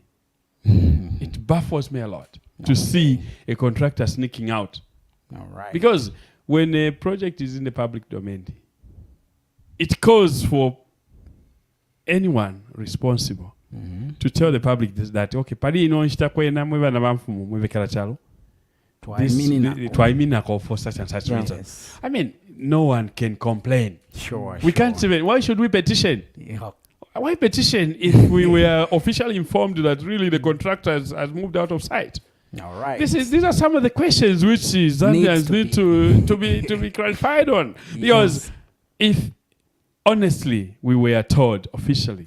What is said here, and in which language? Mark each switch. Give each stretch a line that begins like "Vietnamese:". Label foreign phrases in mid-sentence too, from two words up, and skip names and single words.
English: It baffles me a lot to see a contractor sneaking out. All right. Because when a project is in the public domain, it calls for anyone responsible to tell the public that okay,
Bemba: pali ino nshita kwena mweba na bamfumu mwebekala chalo twaimina
English: for such and such reasons. I mean, no one can complain. Sure. We can't even. Why should we petition? Yeah. Why petition if we were officially informed that really the contractor has moved out of sight? All right. These are some of the questions which Zambians need to be clarified on, because if honestly, we were told officially.